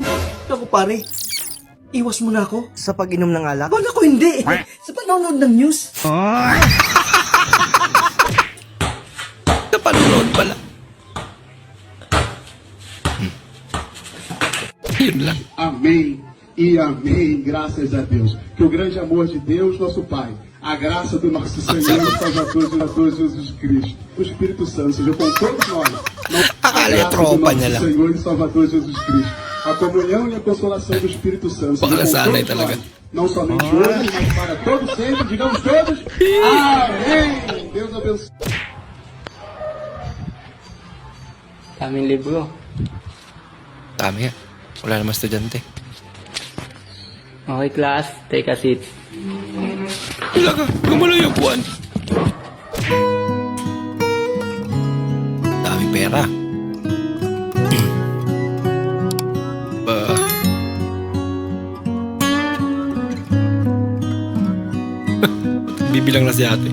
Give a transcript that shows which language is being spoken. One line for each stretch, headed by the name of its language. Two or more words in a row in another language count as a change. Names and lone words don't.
Filipino: Naku pare, iwas mo na ako. Sa pag-inom ng alak? Wala ko hindi. Sa panonood ng news. Napanonood pala. Yun lang.
Portuguese: Amém e amém, graças a Deus. Que o grande amor de Deus, nosso Pai, a graça do nosso Senhor e Salvador Jesus Cristo, o Espírito Santo seja com todos nós,
Filipino: Akala niya tropa niya lang.
Portuguese: Senhor e Salvador Jesus Cristo. A comunhão e a consolação do Espírito Santo.
Filipino: Baka
Portuguese: seja com
Filipino: nasanay
Portuguese: todos
Filipino: talaga.
Portuguese: nós, não somente hoje, mas para todos sempre. Digamos todos. Amém. Deus abençoe.
Filipino: Daming libro. Dami nga. Wala naman estudyante.
English: Okay, class. Take a seat.
Filipino: Wala ka. Gumalo yung buwan. Daming pera. Ba. Bibilang na si ate.